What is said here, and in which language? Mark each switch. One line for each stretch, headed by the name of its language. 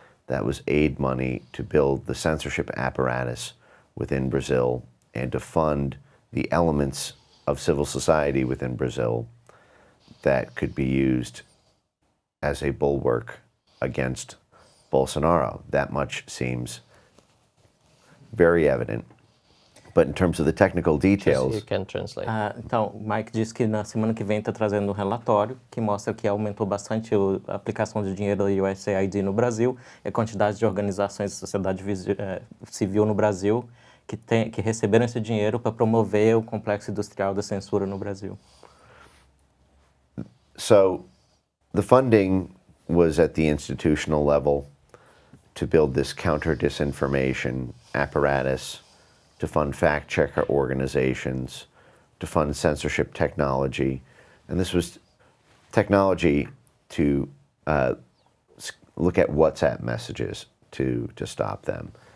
English: That was aid money to build the censorship apparatus within Brazil and to fund the elements of civil society within Brazil that could be used as a bulwark against Bolsonaro. That much seems very evident. But in terms of the technical details... You can translate.
Portuguese: Então, o Mike disse que na semana que vem está trazendo um relatório que mostra que aumentou bastante a aplicação de dinheiro da USAID no Brasil e a quantidade de organizações da sociedade civil no Brasil que receberam esse dinheiro para promover o complexo industrial da censura no Brasil.
English: So, the funding was at the institutional level to build this counter-disinformation apparatus, to fund fact-checker organizations, to fund censorship technology. And this was technology to look at WhatsApp messages to stop them.